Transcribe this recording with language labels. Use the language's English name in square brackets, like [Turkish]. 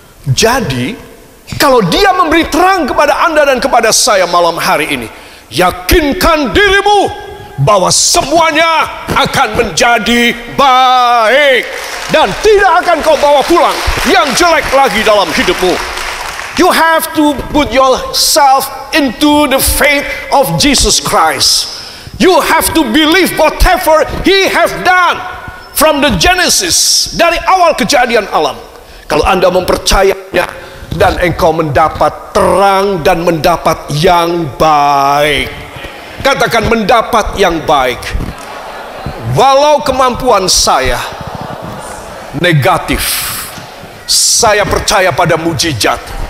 [Indonesian] Jadi kalau Dia memberi terang kepada Anda dan kepada saya malam hari ini, yakinkan dirimu bahwa semuanya akan menjadi baik, dan tidak akan kau bawa pulang yang jelek lagi dalam hidupmu. [English] You have to put yourself into the faith of Jesus Christ. You have to believe whatever He have done from the Genesis, [Indonesian] dari awal kejadian alam. Kalau Anda mempercayainya, dan engkau mendapat terang dan mendapat yang baik. Katakan, mendapat yang baik. Walau kemampuan saya negatif, saya percaya pada mujizat.